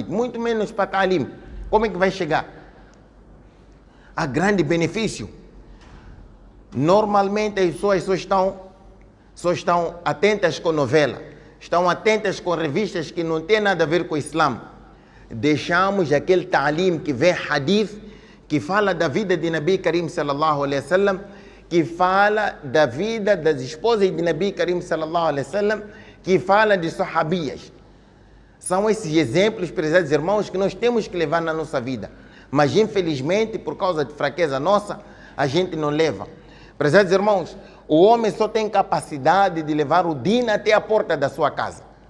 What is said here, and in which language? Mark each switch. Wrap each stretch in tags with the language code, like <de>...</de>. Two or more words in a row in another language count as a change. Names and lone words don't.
<pt>Muito menos para ta'lim. Como é que vai chegar? Há grande benefício. Normalmente as pessoas só estão atentas com novela, estão atentas com revistas que não têm nada a ver com o Islã. Deixamos aquele ta'lim que vem hadith, que fala da vida de</pt> <ar>نبي كريم صلى الله عليه وسلم,</ar> <pt>que fala da vida das esposas de</pt> <ar>نبي كريم صلى الله عليه وسلم,</ar> <pt>que fala de sahabias. São esses exemplos, prezados irmãos, que nós temos que levar na nossa vida. Mas infelizmente, por causa de fraqueza nossa, a gente não leva. Prezados irmãos, o homem só tem capacidade de levar o din até a porta da sua casa.</pt>